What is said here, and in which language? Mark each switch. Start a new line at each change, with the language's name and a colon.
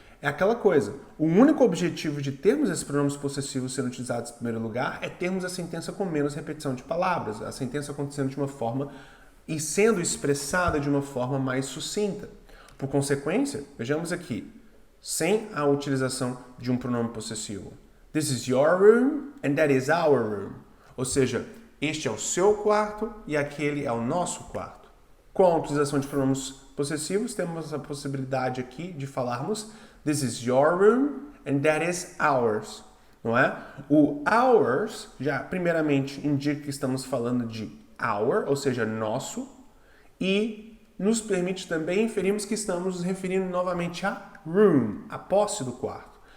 Portuguese: É aquela coisa, o único objetivo de termos esses pronomes possessivos sendo utilizados em primeiro lugar é termos a sentença com menos repetição de palavras, a sentença acontecendo de uma forma e sendo expressada de uma forma mais sucinta. Por consequência, vejamos aqui, sem a utilização de um pronome possessivo.
English: This is your room and that is our room.
Portuguese: Ou seja, este é o seu quarto e aquele é o nosso quarto. Com a utilização de pronomes possessivos, temos a possibilidade aqui de falarmos
English: This is your room and that is ours.
Portuguese: Não é? O ours já primeiramente indica que estamos falando de our, ou seja, nosso, e nos permite também inferirmos que estamos nos referindo novamente a room, a posse do quarto.